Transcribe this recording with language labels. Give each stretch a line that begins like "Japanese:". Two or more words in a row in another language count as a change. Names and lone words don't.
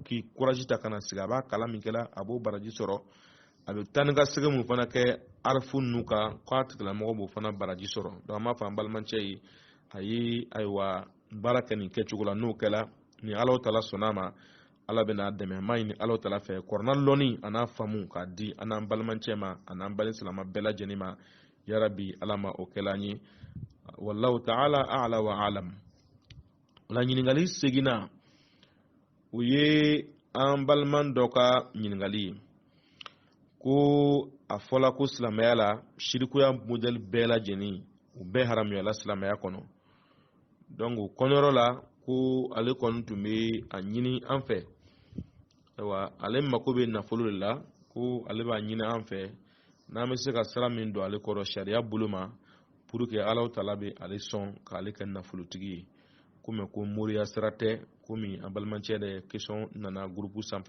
Bambara: k'i courage ta kana sigi a b'a kalan min kɛla a b'o baraji sɔrɔ a bɛ tan ni ka segin mun fana kɛ arifu ninnu kan k'a tigilamɔgɔ b'o fana baraji sɔrɔ donc an b'a fɔ an balimacɛ ye a ye ayiwa baara kɛ nin kɛcogo la n'o kɛla ni
Arabic: الله تعالى
Bambara: sonama ala bena dɛmɛ ma ɲini
Arabic: الله تعالى
Bambara: fɛ kɔrɔna lɔni ana faamu k'a di an n'an balimancɛ ma a n'an balin silama bɛɛ lajɛlen ma
Arabic: يا رب
Bambara: ala ma o kɛla an ye
Arabic: والله تعالى أعلى وأعلم.
Bambara: La ɲininkali seginna u ye an baliman dɔ ka ɲininkali ye ko a fɔla ko silamɛya la shirikuya modèle bɛɛ lajɛlen u bɛɛ haramuyala silamɛya kɔnɔ donc o kɔnɔyɔrɔ la ko ale kɔni tun bɛ a ɲini an fɛ ayiwa ale mako bɛ nafolo de la ko ale b'a ɲini an fɛ n'an bɛ se ka sira min don ale kɔrɔ sariya bolo ma
French: pour que
Arabic: الله تعالى
Bambara: bɛ ale sɔn k'ale kɛ nafolotigi ye komi ko moriya sira tɛ komi an balimancɛ de question nana groupe sanfɛ